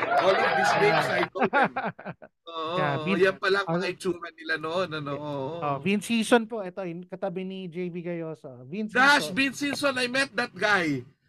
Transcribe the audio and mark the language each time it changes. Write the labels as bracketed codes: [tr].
[en] All of these names I know them. [tl] Oo, yan pala ang mga itsura nila noon. Vince Season po. Ito, yung katabi ni JB Gayoso. [en] Vince Season, I met that guy.